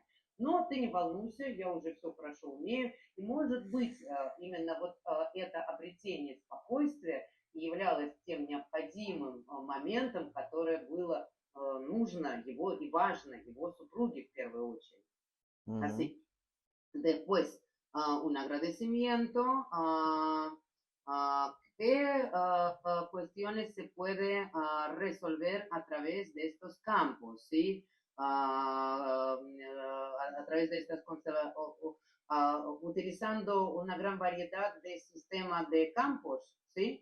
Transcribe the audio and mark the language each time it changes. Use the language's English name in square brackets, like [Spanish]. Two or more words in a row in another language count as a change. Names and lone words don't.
[Russian] Но ты не волнуйся, я уже все хорошо умею, и может быть именно вот это обретение спокойствия являлось тем необходимым моментом, которое было нужно его и важно его супруге в первую очередь. [Spanish] Así, después, un agradecimiento, qué cuestiones se puede resolver a través de estos campos, ¿sí? A través de estas utilizando una gran variedad de sistemas de campos, ¿sí?